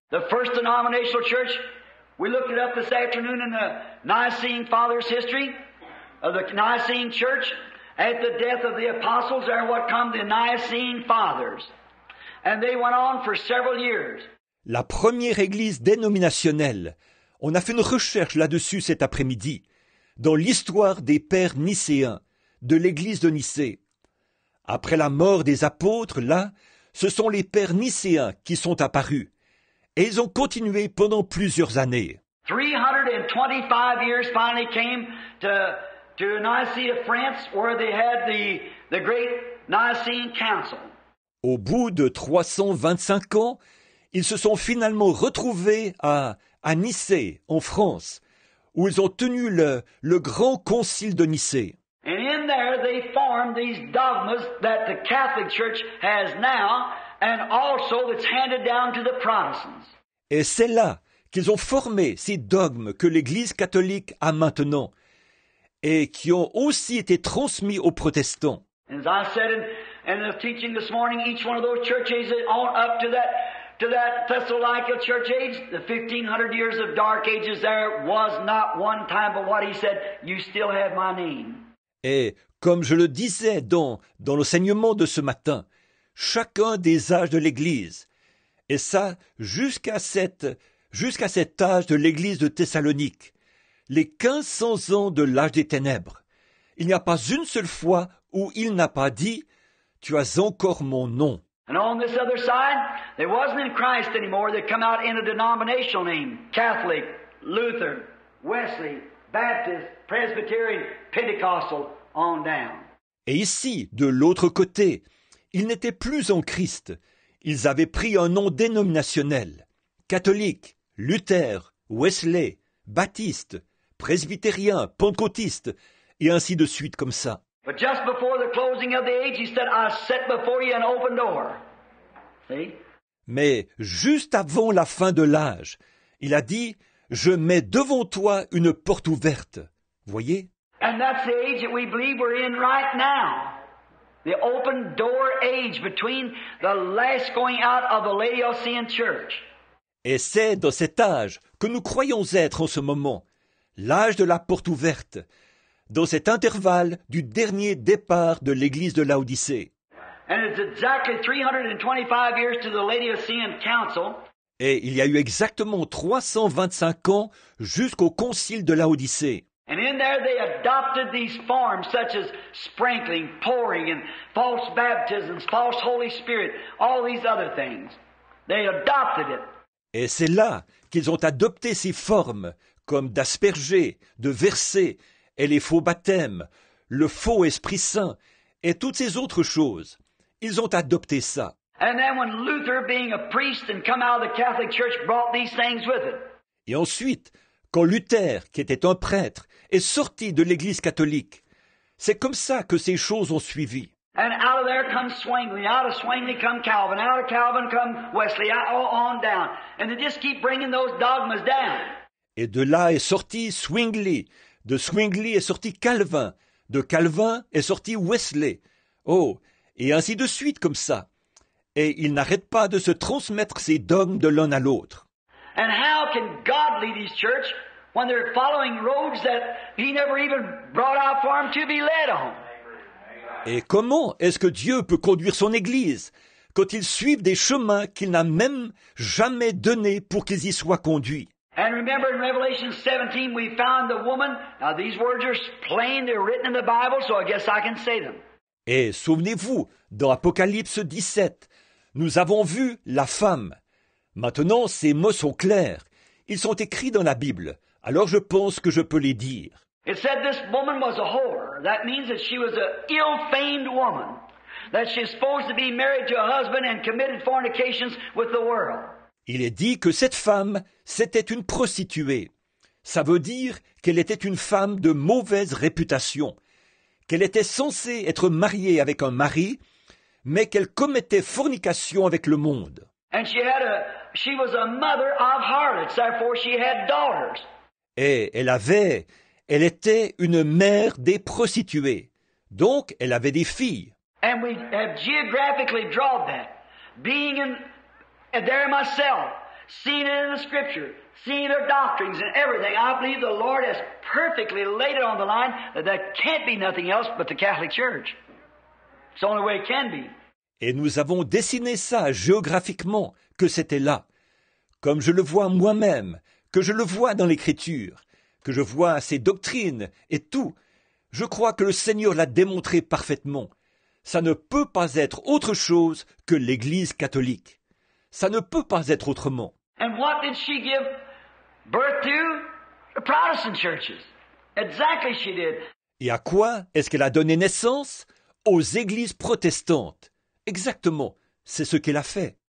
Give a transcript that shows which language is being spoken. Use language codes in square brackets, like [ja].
[en] The first denominational church, we looked it up this afternoon in the Nicene Fathers' history of the Nicene Church. At the death of the apostles, there what come the Nicene Fathers. And they went on for several years. [fr] La première église dénominationnelle, on a fait une recherche là-dessus cet après-midi, dans l'histoire des pères nicéens, de l'église de Nicée. Après la mort des apôtres, là, ce sont les pères nicéens qui sont apparus. Et ils ont continué pendant plusieurs années. [en] 325 years finally came to Nicaea, France, where they had the great Nicene Council. [fr] Au bout de 325 ans, ils se sont finalement retrouvés à Nicée, en France, où ils ont tenu le grand concile de Nicée. [en] And in there they formed these dogmas that the Catholic Church has now and also that's handed down to the Protestants. [fr] Et c'est là qu'ils ont formé ces dogmes que l'Église catholique a maintenant et qui ont aussi été transmis aux protestants. [en] And as I said in the teaching this morning, each one of those church ages on up to that Thessalonica church age, the 1500 years of dark ages, there was not one time but what he said, you still have my name. [fr] Et comme je le disais dans l'enseignement de ce matin, chacun des âges de l'Église, et ça jusqu'à cet âge de l'Église de Thessalonique, les 1500 ans de l'âge des ténèbres, il n'y a pas une seule fois où il n'a pas dit « Tu as encore mon nom ». [en] And on this other side, there wasn't in Christ anymore. They come out in a denominational name. Catholic, Luther, Wesley, Baptist, Presbyterian, Pentecostal, on down. [fr] Et ici, de l'autre côté, ils n'étaient plus en Christ. Ils avaient pris un nom dénominationnel. Catholique, Luther, Wesley, Baptiste, Presbytérien, Pentecôtiste, et ainsi de suite comme ça. [en] But just before the closing of the age, he said, I set before you an open door. See? [fr] Mais juste avant la fin de l'âge, il a dit « Je mets devant toi une porte ouverte ». Voyez? [en] And that's the age that we believe we're in right now. The open door age between the last going out of the Laodicean church. [fr] Et c'est dans cet âge que nous croyons être en ce moment, l'âge de la porte ouverte, dans cet intervalle du dernier départ de l'église de Laodicée. [en] And it's exactly 325 years to the Laodicean Council. [fr] Et il y a eu exactement 325 ans jusqu'au concile de Laodicée. [en] And in there they adopted these forms such as sprinkling, pouring, and false baptisms, false Holy Spirit, all these other things. They adopted it. [fr] Et c'est là qu'ils ont adopté ces formes, comme d'asperger, de verser, et les faux baptêmes, le faux Esprit Saint, et toutes ces autres choses. Ils ont adopté ça. [en] And then when Luther, being a priest and come out of the Catholic Church, brought these things with it. [fr] Et ensuite, quand Luther, qui était un prêtre, est sorti de l'Église catholique, c'est comme ça que ces choses ont suivi. [en] And out of there comes Zwingli, out of Zwingli come Calvin, out of Calvin come Wesley, on down. And they just keep bringing those dogmas down. [fr] Et de là est sorti Zwingli, de Zwingli est sorti Calvin, de Calvin est sorti Wesley. Oh, et ainsi de suite comme ça. Et ils n'arrêtent pas de se transmettre ces dogmes de l'un à l'autre. [en] And how can God lead His church when they're following roads that He never even brought out for them to be led on? [fr] Et comment est-ce que Dieu peut conduire son Église quand ils suivent des chemins qu'il n'a même jamais donnés pour qu'ils y soient conduits? [en] And remember in Revelation 17 we found the woman. Now these words are plain, they're written in the Bible, so I guess I can say them. [fr] Et souvenez-vous, dans Apocalypse 17, nous avons vu la femme. Maintenant, ces mots sont clairs. Ils sont écrits dans la Bible. Alors je pense que je peux les dire. [en] It said this woman was a whore. That means that she was an ill-famed woman. That she's supposed to be married to a husband and committed fornications with the world. [fr] Il est dit que cette femme, c'était une prostituée. Ça veut dire qu'elle était une femme de mauvaise réputation, qu'elle était censée être mariée avec un mari, mais qu'elle commettait fornication avec le monde. [en] And she was a mother of harlots, therefore she had daughters. [fr] Et elle était une mère des prostituées. Donc, elle avait des filles. [en] And we have geographically drawn that. Being there myself, seeing it in the Scripture, seeing their doctrines and everything, I believe the Lord has perfectly laid it on the line that there can't be nothing else but the Catholic Church. It's the only way it can be. [fr] Et nous avons dessiné ça géographiquement, que c'était là. Comme je le vois moi-même, que je le vois dans l'Écriture, que je vois ces doctrines et tout, je crois que le Seigneur l'a démontré parfaitement. Ça ne peut pas être autre chose que l'Église catholique. Ça ne peut pas être autrement. [en] And what did she give birth to? The Protestant churches. Exactly she did. [fr] Et à quoi est-ce qu'elle a donné naissance? Aux églises protestantes. Exactement, c'est ce qu'elle a fait.